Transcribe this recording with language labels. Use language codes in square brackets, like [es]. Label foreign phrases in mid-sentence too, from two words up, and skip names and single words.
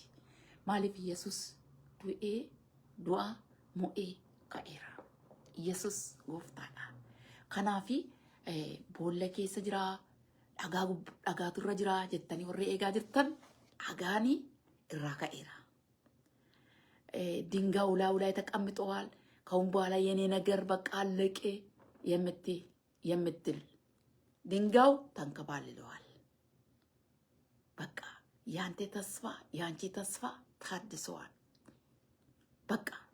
[om] Maaliif Yesuus du'ee du'aa mo'ee ka'eera. Yesuus gooftaadha. Kanaafi boolla keessa jiraa. Dhagaatu irra jira jettanii warri eegaa jirtan dhagaani irraa ka'eera. [am] ድንጋዩ ላዩ ላይ ተቀምጠዋል። ከአሁን በኋላ የኔ ነገር በቃ አለቀ የምትል ድንጋዩ ተንከባልለዋል። በቃ ያንተ ተስፋ ያንቺ ተስፋ ታድሰዋል። በቃ